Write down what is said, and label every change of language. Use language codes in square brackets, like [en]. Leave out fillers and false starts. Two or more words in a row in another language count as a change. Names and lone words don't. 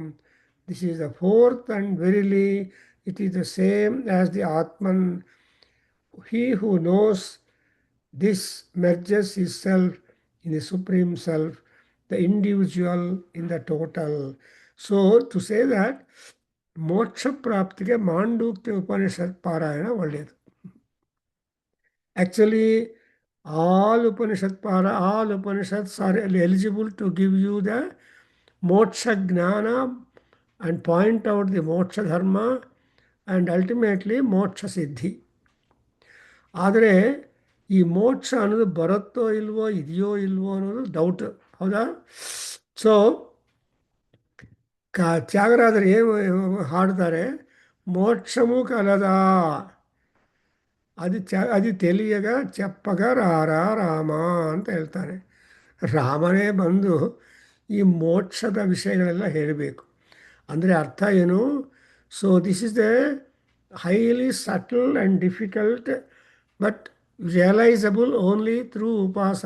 [en] This is the fourth, and verily it is the same as the Atman. He who knows this merges his self in the Supreme Self, the individual in the total. So to say that [kn] ಮೋಕ್ಷ ಪ್ರಾಪ್ತಿಗೆ ಮಾಂಡೂಕ್ಯ ಉಪನಿಷತ್ ಪಾರಾಯಣ ಒಳ್ಳೆಯದು. [en] ಆ್ಯಕ್ಚುಲಿ all Upanishads are eligible to give you the moksha gnana and point out the moksha dharma and ultimately moksha siddhi. [kn] ಆದರೆ ಈ ಮೋಕ್ಷ ಅನ್ನೋದು ಬರುತ್ತೋ ಇಲ್ವೋ ಇದೆಯೋ ಇಲ್ವೋ ಅನ್ನೋದು ಡೌಟ್. ಹೌದಾ? ಸೊ ತ್ಯಾಗರಾಜರು ಏನು ಹಾಡ್ತಾರೆ, [te] మోక్షము కలదా అది తెలియగా చెప్పగా రారా రామా [kn] ಅಂತ ಹೇಳ್ತಾರೆ. ರಾಮನೇ ಬಂದು ಈ ಮೋಕ್ಷದ ವಿಷಯಗಳೆಲ್ಲ ಹೇಳಬೇಕು. ಅಂದರೆ ಅರ್ಥ ಏನು? [en] So this is the highly subtle and difficult but realisable only through ಉಪಾಸನ.